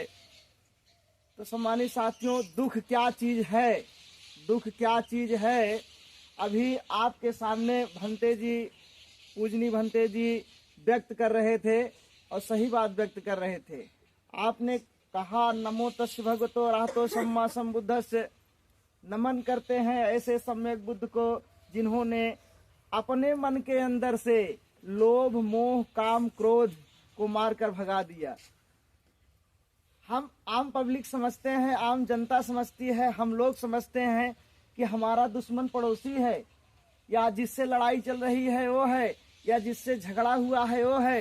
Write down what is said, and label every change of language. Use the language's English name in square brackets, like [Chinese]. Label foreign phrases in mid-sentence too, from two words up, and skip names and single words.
[Hindi] तो सम्मानित साथियों, दुख क्या चीज है, दुख क्या चीज है, अभी आपके सामने भंते जी, पूजनी भंते जी व्यक्त कर रहे थे और सही बात व्यक्त कर रहे थे। आपने कहा [Pali] नमो तस् भगवतो अरहतो सम्मा सम्बुद्धस्य, [Hindi] नमन करते हैं ऐसे सम्यक बुद्ध को जिन्होंने अपने मन के अंदर से लोभ मोह काम क्रोध को मारकर भगा दिया। हम आम पब्लिक समझते हैं, आम जनता समझती है, हम लोग समझते हैं कि हमारा दुश्मन पड़ोसी है, या जिससे लड़ाई चल रही है वो है, या जिससे झगड़ा हुआ है वो है।